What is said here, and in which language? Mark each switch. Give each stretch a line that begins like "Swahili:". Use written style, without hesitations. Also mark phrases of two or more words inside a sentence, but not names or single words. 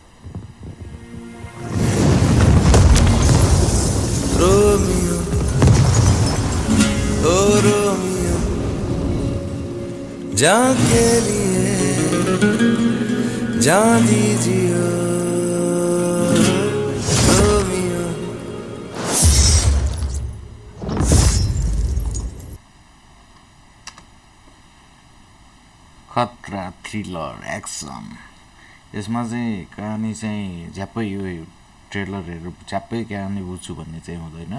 Hindi: रोमियो ओ रोमियो, जान के लिए जान दीजिए रोमियो।
English: खतरा thriller action।
Nepali: यसमा चाहिँ कहानी चाहिँ झ्याप्पै यो ट्रेलरहरू झ्याप्पै कहानी बुझ्छु भन्ने चाहिँ हुँदैन।